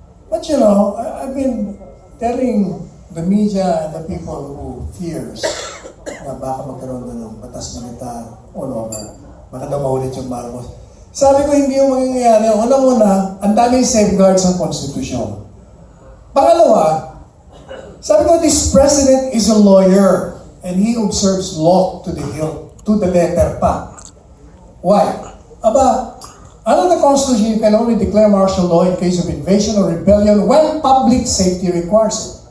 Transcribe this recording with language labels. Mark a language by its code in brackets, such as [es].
[en] But you know, I've been telling the media and the people who fears [tl] na baka magkaroon na ng batas militar [en] all over. [tl] Baka daw maulit yung Marcos. Sabi ko, hindi yung mangyayari. Unang-una, ang daming safeguards ng konstitusyon. Pangalawa, sabi ko, [en] this president is a lawyer and he observes law to the letter pa. Why? Aba, under the Constitution, you can only declare martial law in case of invasion or rebellion when public safety requires it.